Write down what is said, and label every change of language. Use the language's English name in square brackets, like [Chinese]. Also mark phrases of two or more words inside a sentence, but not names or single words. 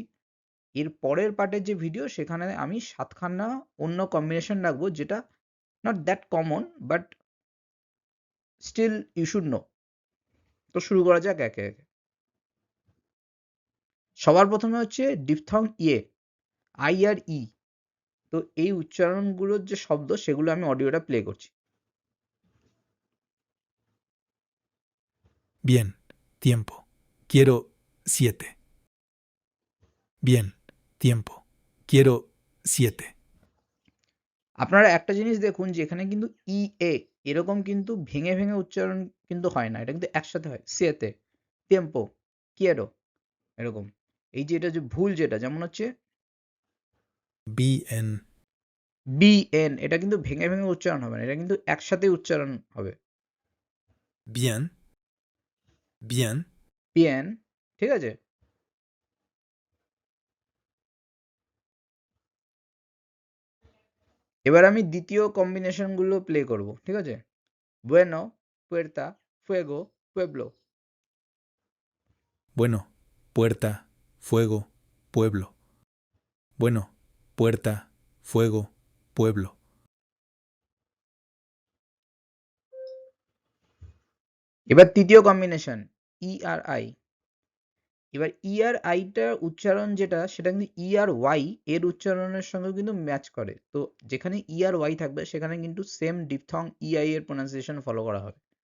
[Bangla] এর পরের পার্টের যে ভিডিও সেখানে আমি সাতখানা অন্য কম্বিনেশন রাখবো, যেটা [English] not that common, but still you should know. [Bangla] তো শুরু করা যাক একে একে। সবার প্রথমে হচ্ছে ডিপথং ইয়ে, আই আর ই। তো এই উচ্চারণগুলোর যে শব্দ সেগুলো আমি অডিওটা প্লে করছি। [Spanish] Bien, tiempo. Quiero 7. Bien, tiempo. Quiero 7. [Bangla] আপনারা একটা জিনিস দেখুন যে এখানে কিন্তু ই এ এরকম কিন্তু ভেঙে ভেঙে উচ্চারণ কিন্তু হয় না, এটা কিন্তু একসাথে হয়। [Spanish] siete, tiempo, quiero, [Bangla] এরকম। এই যে এটা যে ভুল যেটা, যেমন হচ্ছে [Spanish] Bien, [Bangla] বি এন, এটা কিন্তু ভেঙে ভেঙে উচ্চারণ হবে না, এটা কিন্তু একসাথে উচ্চারণ হবে। [Spanish] bien, bien. [Bangla] পিএন, ঠিক আছে। এবার আমি দ্বিতীয় কম্বিনেশন গুলো প্লে করব, ঠিক আছে। [Spanish] bueno, puerta, fuego, pueblo. Bueno, puerta, fuego, pueblo. Bueno, puerta, fuego, pueblo. [Bangla] এবার তৃতীয় কম্বিনেশন ই আর আই। এবার ই আর আইটার উচ্চারণ যেটা, সেটা কিন্তু ই আর ওয়াই এর উচ্চারণের সঙ্গে কিন্তু ম্যাচ করে। তো যেখানে ই আর ওয়াই থাকবে সেখানে কিন্তু সেম ডিপথং ই আই এর প্রোনাউন্সিয়েশন ফলো করা হবে।